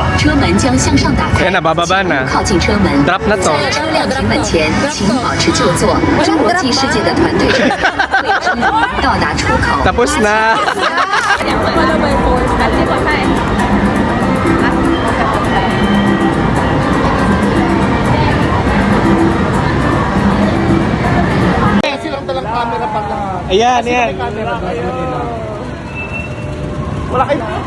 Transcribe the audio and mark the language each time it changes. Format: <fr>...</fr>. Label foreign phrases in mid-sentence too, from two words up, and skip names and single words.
<zh>车门将向上打开，</zh> <tl>Ayan na, bababa na.</tl> <zh>靠近车门。</zh> <tl>Drop na to.</tl> <zh>在车辆停稳前，请保持就坐。侏罗纪世界的团队成员会支你到达出口。</zh> <tl>Tapos na.</tl> <en>Follow by force.</en> <tl>Kasi patay. Ayan, ayan. Wala kayo.</tl>